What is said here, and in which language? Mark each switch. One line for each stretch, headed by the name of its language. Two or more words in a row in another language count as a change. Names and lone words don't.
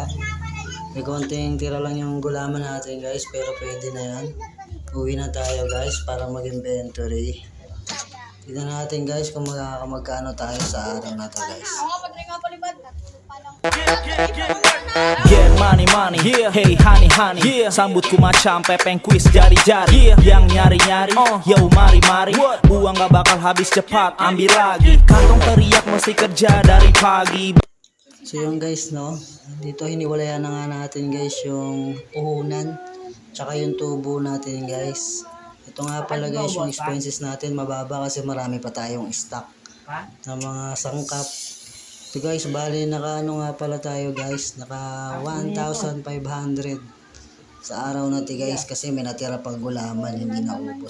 Filipino: May konting tira lang yung gulaman natin guys, pero pwede na yan. Uwi na tayo guys para mag-inventory. Tignan natin guys kung magkano tayo sa araw na to guys.
English: Get money money, yeah. Hey honey honey, yeah.
Indonesian: Sambut ko macam pepeng quiz jari-jari, yeah. Yang nyari-nyari, yo mari-mari. Uang gak bakal habis cepat, ambil lagi. Kantong teriak mesti kerja dari pagi.
Filipino: So yun guys, no, dito hiniwalayan na nga natin guys yung puhunan tsaka yung tubo natin guys. Ito nga pala guys yung expenses natin, mababa kasi marami pa tayong stock ng mga sangkap. Ito guys, bali naka ano nga pala tayo guys, naka 1,500 sa araw na guys, kasi may natira pang gulaman, hindi naubos.